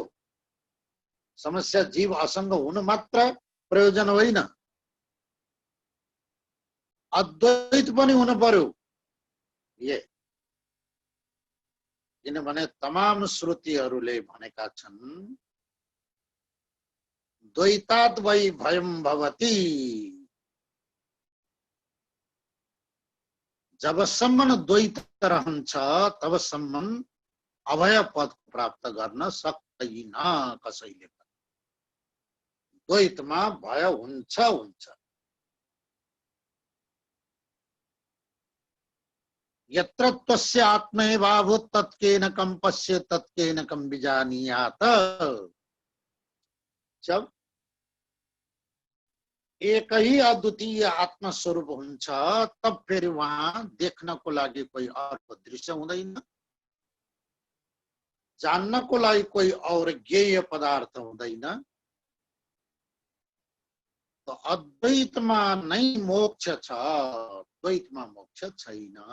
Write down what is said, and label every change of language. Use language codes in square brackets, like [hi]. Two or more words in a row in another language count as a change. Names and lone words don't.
[ne] समस्या जीव असंग हुनु मात्र प्रयोजन होइन, अद्वैत पनि हुनु पर्यो। ये किनभने तमाम श्रुतिहरूले भनेका छन् [sa] द्वैतात् वै भयं भवति। [ne] जबसम्म द्वैत रहन्छ तबसम्म अभय पद प्राप्त गर्न सक्दैन कसैले। द्वैतमा भय हुन्छ हुन्छ। [sa] यत्र तस्य आत्मैवाभूत् तत्केन कं पश्येत् तत्केन कं विजानीयात्। [hi] जब एक ही [ne] अद्वितीय आत्मा स्वरूप हुन्छ [hi] तब फिर वहां [ne] देख्नको लागि कोही अर्को दृश्य हुँदैन, जान्नको लागि कोही और ज्ञेय पदार्थ हुँदैन। तो अद्वैतमा नै मोक्ष छ, द्वैतमा मोक्ष छैन।